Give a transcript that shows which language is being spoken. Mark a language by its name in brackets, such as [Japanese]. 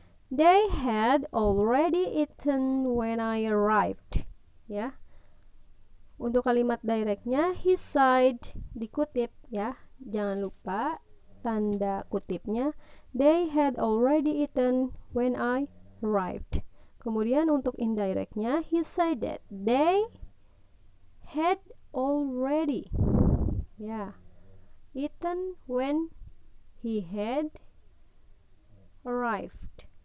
[English] They had already eaten when I arrived. [Indonesian] Ya. Untuk kalimat directnya he said dikutip ya. Jangan lupa tanda kutipnya. [English] They had already eaten when I arrived. [Indonesian] Kemudian untuk indirectnya [English] he said that they had already ya eaten when he had arrived.